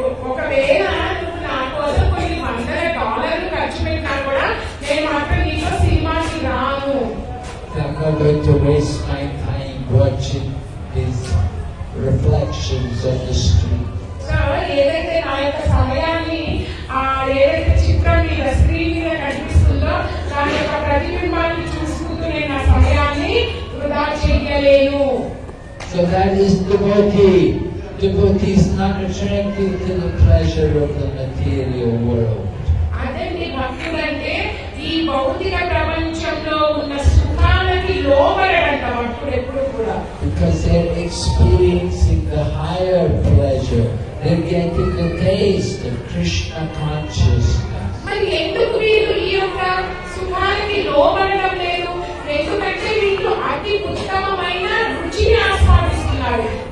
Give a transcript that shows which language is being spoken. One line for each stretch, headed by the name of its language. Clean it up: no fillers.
Telugu: ఒకవేళ నువ్వు నా కోసం కొన్ని $100 ఖర్చు పెట్టినా కూడా నేను మాత్రం నీతో సినిమాకి రాను.
English: I'm not going to waste my time watching these reflections on the street.
Telugu: So ఏదైతే నా యొక్క సమయాన్ని ఏదైతే చిత్రం మీద స్క్రీన్ మీద కనిపిస్తుందో దాని యొక్క ప్రతిబింబాన్ని చూసుకుంటూ నేను నా సమయాన్ని వృధా చేయలేను.
English: So that is devotee. Devotee is not attracted to the pleasure of the material world.
Telugu: అదండి భక్తుడంటే ఈ భౌతిక ప్రపంచంలో ఉన్న సుఖాలకి లోబడడంట భక్తుడు ఎప్పుడు కూడా.
English: Because they're experiencing the higher pleasure. They're getting the taste of Krishna consciousness.
Telugu: మరి ఎందుకు వీళ్ళు ఈ యొక్క సుఖాలకి లోబడడం లేదు? ఎందుకంటే వీళ్ళు అతి ఉత్తమమైన రుచిని ఆస్వాదిస్తున్నారు.